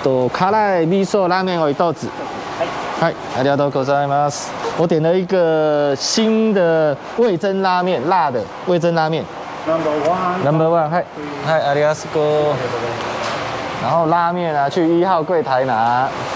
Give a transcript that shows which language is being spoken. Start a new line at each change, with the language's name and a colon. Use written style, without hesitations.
Japanese: 辛い味噌ラーメンを一つ。はい、ありがとうございます。
Chinese: 我点了一个新的味噌拉面，辣的味噌拉面。
English: Number one，
Japanese: はい、はい、ありがとう。
Chinese: 然后拉面啊，去1号柜台拿。